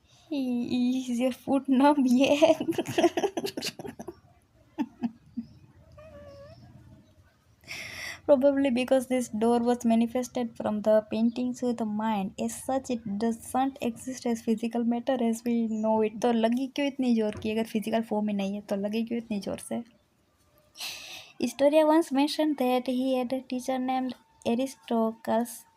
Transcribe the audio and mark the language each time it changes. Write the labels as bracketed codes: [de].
[en] Is your foot numb? Yeah. Probably because this door was manifested from the paintings with the mind. As such, it doesn't exist as physical matter as we know it. [hi] तो लगी क्यों इतनी जोर की? अगर physical form में नहीं है तो लगी क्यों इतनी जोर से? [en] Historia once mentioned that he had a teacher named Aristocles.